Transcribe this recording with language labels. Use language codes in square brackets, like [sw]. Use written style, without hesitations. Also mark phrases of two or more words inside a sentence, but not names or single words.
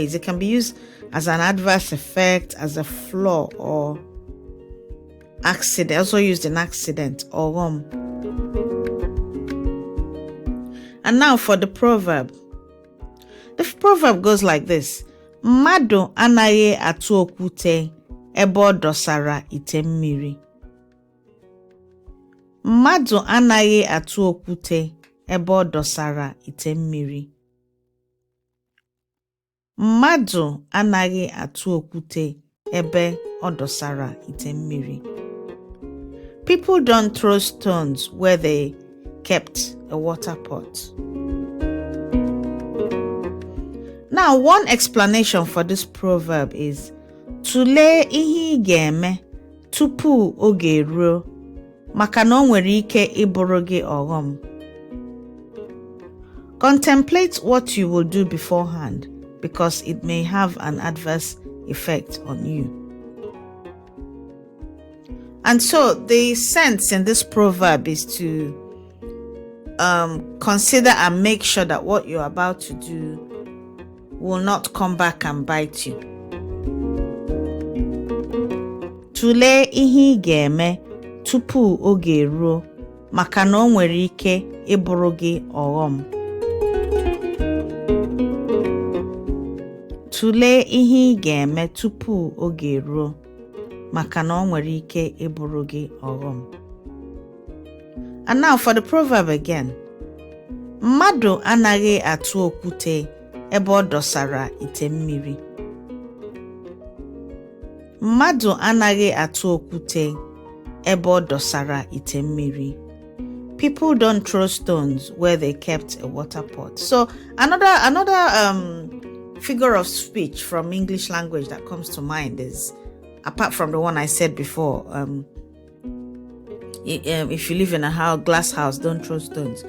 [en] It can be used as an adverse effect, as a flaw, or accident. Also used in accident. Ogom. And now for the proverb. The proverb goes like this: [ig] Mmadụ anaghị atụ okwute ebe ọ dọsara ite mmiri. Mmadụ anaghị atụ okwute ebe ọ dọsara ite mmiri. Mmadụ anaghị atụ okwute ebe ọ dọsara ite mmiri. [en] People don't throw stones where they kept a water pot. Now, one explanation for this proverb is: [ig] Tụlee ihe ị ga-eme tupu oge eruo, maka na o nwere ike ịbụrụ gị ọghọm. [en] Contemplate what you will do beforehand, because it may have an adverse effect on you. And so the sense in this proverb is to consider and make sure that what you're about to do will not come back and bite you. [ig] Tụlee ihe ị ga-eme tupu oge eruo, maka na o nwere ike ịbụrụ gị ọghọm. Tụlee ihe ị ga-eme tupu oge eruo, maka na o nwere ike ịbụrụ gị ọghọm. [en] And now for the proverb again. [ig] Mmadụ anaghị atụ okwute ebe ọ dọsara ite mmiri. Mmadụ anaghị atụ okwute ebe ọ dọsara ite mmiri. [en] People don't throw stones where they kept a water pot. So another figure of speech from English language that comes to mind is, apart from the one I said before, if you live in a glass house, don't throw stones.